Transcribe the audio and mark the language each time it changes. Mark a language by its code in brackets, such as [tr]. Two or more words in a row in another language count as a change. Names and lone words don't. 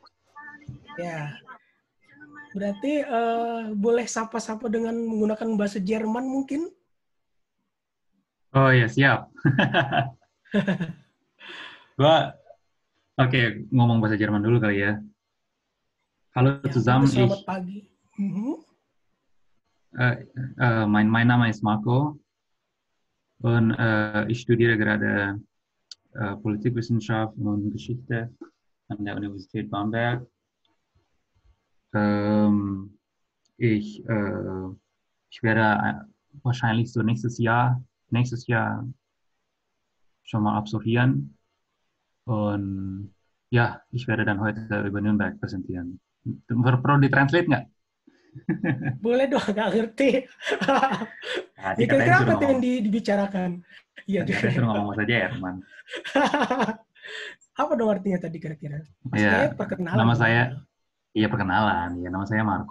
[id] Ya, berarti boleh sapa-sapa dengan menggunakan bahasa Jerman mungkin? Oh ya, siap. Gua, oke, ngomong bahasa Jerman dulu kali ya. Hallo Ya, begitu zusammen, selamat pagi. [de] äh, mein Name ist Marco und ich studiere gerade Politikwissenschaft und Geschichte an der Universität Bamberg. Ähm, ich, äh, ich werde wahrscheinlich so nächstes Jahr schon mal absolvieren. Und ja, ich werde dann heute über Nürnberg präsentieren. [id] Perlu ditranslate nggak? Boleh dong, nggak ngerti. Tadi Ya katanya kira-kira disuruh apa tuh ngomong, yang dibicarakan? Iya, tadi katanya suruh ngomong bahasa Jerman. apa dong artinya tadi kira-kira? Ya, Maksudnya perkenalan nama dong saya, gitu. iya perkenalan. Ya, nama saya Marco.